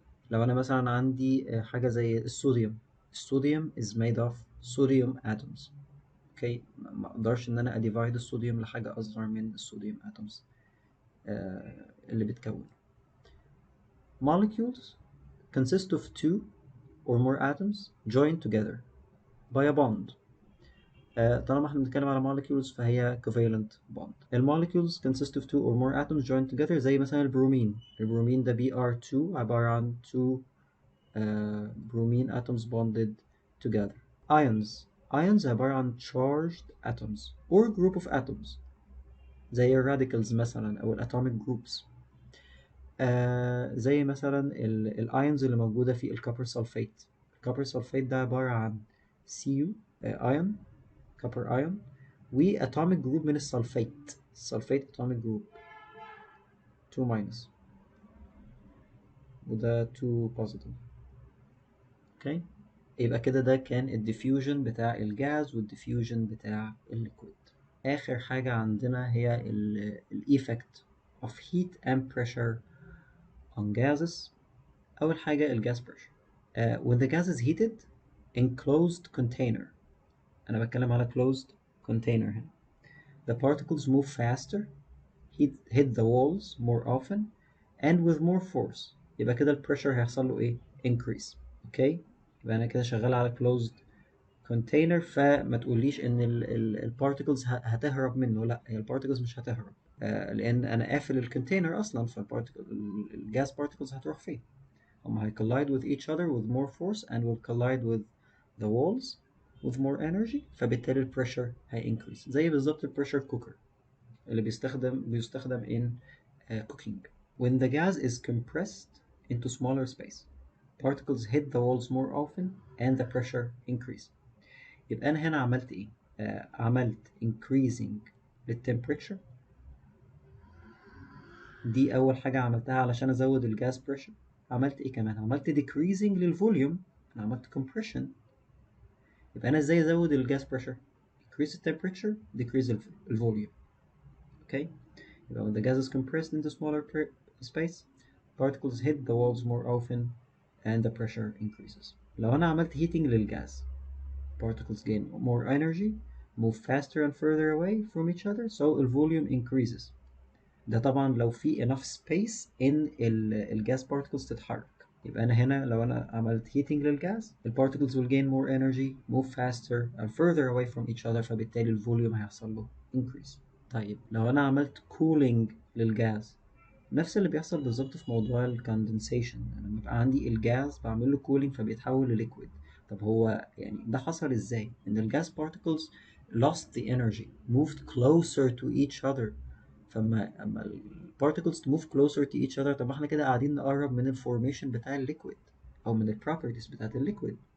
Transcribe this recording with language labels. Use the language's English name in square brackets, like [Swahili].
[Arabic] لو أنا مثلا عندي حاجة زي الصوديوم. [English] الصوديوم is made of sodium atoms. [Arabic] اوكي، ما اقدرش ان انا اديفايد الصوديوم لحاجة اصغر من الصوديوم atoms اللي بتكون. [English] Molecules consist of two or more atoms joined together by a bond. [Arabic] طالما احنا بنتكلم على molecules فهي covalent bond. [English] الموليكولز consist of two or more atoms joined together [Arabic] زي مثلا البرومين. البرومين ده [English] Br2 [Arabic] عبارة عن [English] two bromine atoms bonded together. Ions. Ions [Arabic] عبارة عن [English] charged atoms or group of atoms [Arabic] زي الراديكالز مثلا أو [English] الatomic groups. [Arabic] زي مثلا الايونز اللي موجودة في الكوبر سلفيت. الكوبر سلفيت ده عبارة عن Cu ايون، كوبر ايون، واتوميك جروب من السلفيت. السلفيت اتوميك جروب 2 ماينس وده 2 بوزيتيف. اوكي، يبقى كده ده كان الديفيوجن بتاع الجاز والديفيوجن بتاع الليكويد. اخر حاجة عندنا هي الايفكت [English] of heat and pressure on gases. [Arabic] أول حاجة الجاز pressure. [English] When the gas is heated in closed container. [Arabic] أنا بتكلم على closed container هنا. [English] The particles move faster, hit the walls more often, and with more force. [Arabic] يبقى كده ال pressure هيحصل له إيه؟ increase. أوكي؟ يبقى أنا كده شغال على closed container، فما تقوليش إن ال particles هتهرب منه. لا، هي ال particles مش هتهرب. لأن أنا قافل الكونتينر أصلا، الجاز [English] particles [Arabic] هتروح فين؟ هم [English] collide with each other with more force and will collide with the walls with more energy، [Arabic] فبالتالي ال [English] pressure هي increase. [Arabic] زي بالظبط ال pressure cooker اللي بيستخدم [English] in cooking. When the gas is compressed into smaller space, particles hit the walls more often and the pressure increase. [Arabic] يبقى أنا هنا عملت إيه؟ عملت increasing للtemperature. دي أول حاجة عملتها علشان أزود الجاز pressure. عملت إيه كمان؟ عملت decreasing للفوليوم. أنا عملت compression. يبقى أنا إزاي أزود الجاز [English] pressure؟ increase the temperature, decrease the volume. Okay? يبقى when the gas is compressed into smaller space, particles hit the walls more often and the pressure increases. [Arabic] لو أنا عملت [English] heating للجاز, particles gain more energy, move faster and further away from each other, so the volume increases. [Arabic] ده طبعا لو في [English] enough space in [Arabic] الجاز particles تتحرك. يبقى أنا هنا لو أنا عملت [English] heating للجاز, the particles will gain more energy, move faster and further away from each other, [Arabic] فبالتالي الفوليوم هيحصل له [English] increase. [Arabic] طيب لو أنا عملت cooling للجاز, نفس اللي بيحصل بالظبط في موضوع الكوندنسيشن. أنا لما يبقى عندي الجاز بعمل له cooling فبيتحول لليكويد. طب هو يعني ده حصل إزاي؟ إن الجاز [English] particles lost the energy, moved closer to each other. [Arabic] اما ال particles [English] to move closer to each other، [Arabic] طب احنا كده قاعدين نقرب من الفورميشن بتاع الليكويد او من البروبرتيز بتاعت الليكويد.